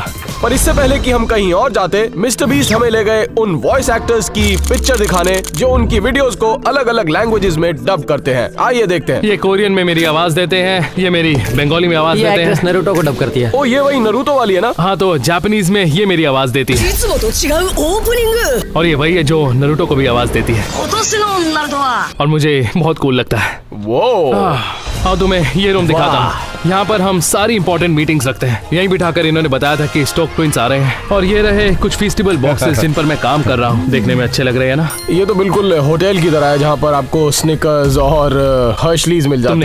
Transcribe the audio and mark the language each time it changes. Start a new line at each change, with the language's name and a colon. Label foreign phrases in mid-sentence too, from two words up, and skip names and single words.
Hindi: पर इससे पहले कि हम कहीं और जाते, मिस्टर बीस्ट हमें ले गए उन
English: voice actors
Hindi: की पिक्चर दिखाने जो उनकी वीडियोस को अलग अलग लैंग्वेजेस में डब करते हैं। आइए देखते हैं। ये कोरियन में मेरी आवाज देते हैं, ये मेरी बंगाली में आवाज ये देते एक्ट्रेस हैं। नरूटो को डब करती है। ओ ये वही नरूतो वाली है ना? हाँ तो जापानीज में ये मेरी आवाज देती है
Japanese: いつもと違うオープニング
Hindi: और ये वही है जो नरूटो को भी आवाज देती है
Japanese: 今年のナルトは
Hindi: और मुझे बहुत कूल लगता है। वो हाँ तुम्हें ये रूम दिखाता हूँ। यहाँ पर हम सारी
English: important meetings
Hindi: रखते हैं। यहीं बिठाकर इन्होंने बताया था कि स्टॉक ट्विंस आ रहे हैं और ये रहे कुछ
English: festival boxes
Hindi: जिन पर मैं काम कर रहा हूँ। देखने में अच्छे लग रहे हैं ना? ये तो बिल्कुल होटल की तरह है जहाँ पर आपको स्निकर्स और हर्शलीज मिल जाते